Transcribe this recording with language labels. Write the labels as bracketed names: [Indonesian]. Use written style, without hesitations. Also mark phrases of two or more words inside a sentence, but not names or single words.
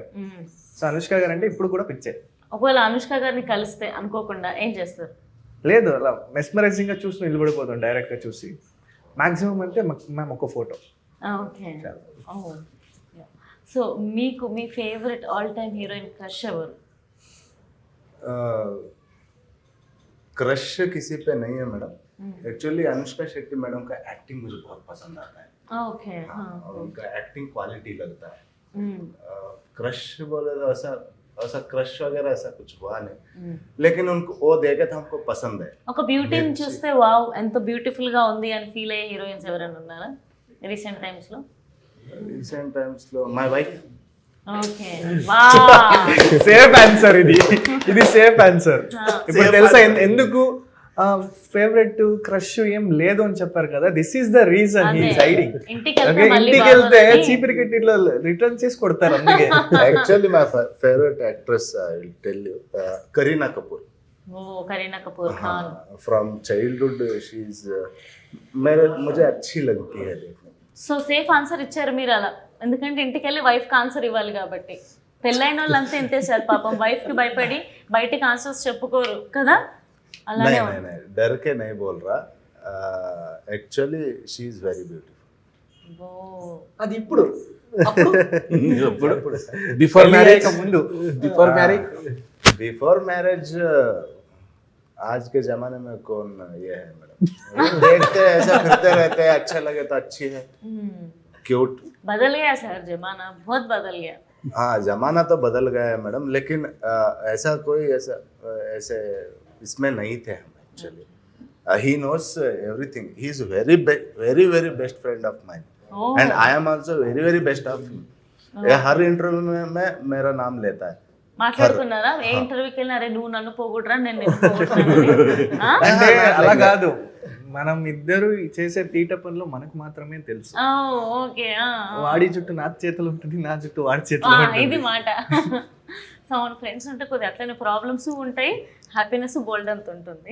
[Telugu] సో అనుష్క గారు అంటే ఇప్పుడు కూడా పిచ్చే. ఒకవేళ అనుష్క గారిని కలిస్తే అనుకోకుండా ఏం చేస్తారు? లేదు, అలా మెస్మరైజింగ్ గా చూసి నిలబడిపోతాం డైరెక్ట్ గా చూసి. మాక్సిమం అంటే మ్యామ్ ఒక ఫోటో. ఓకే. సో మీకు మీ [English] favourite all time heroine crush [Telugu] ఎవరు? [Hindi] क्रश किसी पे नहीं है मैडम. एक्चुअली अनुष्का शेट्टी मैडम का एक्टिंग मुझे बहुत पसंद आता है. ओके. और उनका [English] acting quality [Hindi] लगता है. क्रश बोले तो ऐसा क्रश वगैरह ऐसा कुछ हुआ नहीं, लेकिन उनको वो देखे तो हमको पसंद है. [Telugu] ఒక బ్యూటీని చూస్తే వావ్ ఎంత బ్యూటిఫుల్ గా ఉంది అని ఫీల్ అయ్యే హీరోయిన్స్ ఎవరైనా ఉన్నారా [English] recent times [Telugu] లో? [English] recent times [Telugu] లో [English] my wife. okay. wow, safe answer [Telugu] ఇది [English] safe answer. [Telugu] ఇప్పుడు తెలుసా ఎందుకు [English] favourite crush [Telugu] ఏం లేదు అని చెప్పారు కదా, [English] this is the reason he is hiding. [Telugu] ఇంటికి వెళ్తే చీపిరి కట్టి ఇట్లా రిటర్న్ చేసి కొడతారు అందుకే. [English] actually my favourite actress I will tell you, Kareena Kapoor. ఓ కరీనా కపూర్ ఖాన్. from childhood she is [Hindi] मुझे अच्छी लगती है देखने. [Telugu] సో [English] safe answer [Telugu] ఇచ్చారు మీరు అలా, ఎందుకంటే ఇంటికి వెళ్ళి వైఫ్కి ఆన్సర్ ఇవ్వాలి కాబట్టి. పెళ్ళైన వాళ్ళంతా ఇంతే సార్, పాపం వైఫ్కి భయపడి బయటికి ఆన్సర్స్ చెప్పుకోరు కదా, అలానే [Hindi] नहीं नहीं डर के नहीं बोल रहा, [English] actually she is very beautiful. [Telugu] అది ఇప్పుడు [English] before marriage, [Telugu] ముందు [English] before marriage [Hindi] आज के जमाने में कौन ये है मैडम, देखते हैं ऐसा फिरते रहते हैं, अच्छा लगे तो अच्छी है, क्यूट. बदल गया सर जमाना, बहुत बदल गया. हाँ जमाना तो बदल गया है मैडम, लेकिन ऐसा कोई ऐसे इसमें नहीं थे हम एक्चुअली. [English] he knows everything, he is very best friend of mine. and I am also very best of him. [Hindi] हर इंटरव्यू में मेरा नाम लेता है. [Telugu] మాట్లాడుకున్నారా ఏ ఇంటర్వ్యూకి వెళ్ళినా, అరే నువ్వు నన్ను పోగొట్టరా నేను నిన్ను పోగొట్టరా? అంటే అలా కాదు, మనం ఇద్దరు చేసే తీట పనులు మనకు మాత్రమే తెలుసు. ఓకే. వాడి జుట్టు నా చేతులు ఉంటుంది, నా జుట్టు వాడి చేతులు ఉంటుంది. ఇది మాట. సో మన ఫ్రెండ్స్ ఉంటే కొద్దిగా అట్లనే ప్రాబ్లమ్స్ ఉంటాయి, హ్యాపీనెస్ బోల్డ్ అంత ఉంటుంది.